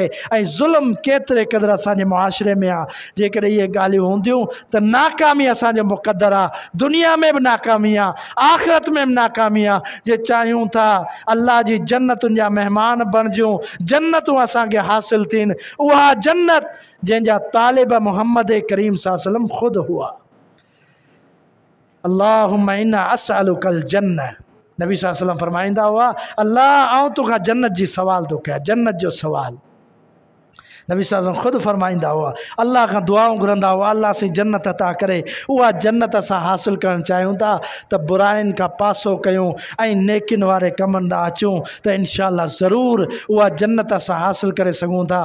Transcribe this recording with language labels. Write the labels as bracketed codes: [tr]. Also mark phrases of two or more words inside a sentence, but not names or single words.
[sd] ऐं ज़ुल्म केतिरे क़दुरु असांजे मुआशिरे में आहे। जेकॾहिं इहे ॻाल्हियूं हूंदियूं त नाकामी असांजो मुक़द्दर आहे, दुनिया में भी नाकामी आहे, आख़िरत में भी नाकामी आहे। जे चाहियूं था अल्लाह जी जन्नतुनि जा मेहमान बणिजूं, जन्नतूं असांखे हासिल थियनि, उहा जन्नत जंहिंजा तालिब मोहम्मद करीम [ar] صلى الله عليه وسلم [sd] ख़ुदि हुआ। [ar] اللهم إنا أسألك الجنة, [sd] नबी [ar] صلى الله عليه وسلم [sd] फरमाईंदा हुआ अल्लाह आऊं तोखां जन्नत जी सवाल थो कयां, जन्नत जो सवाल। नबी [ar] صلى الله عليه وسلم [sd] ख़ुदि फरमाईंदा हुआ, अल्लाह खां दुआऊं घुरंदा हुआ अल्लाह से जन्नत अता करे। उहा जन्नत असां हासिल करणु चाहियूं था त बुराइनि खां पासो कयूं ऐं नेकिन वारे कमनि ॾांहुं अचूं त [ar] إن شاء الله [sd] ज़रूरु उहा जन्नत असां हासिल करे सघूं था।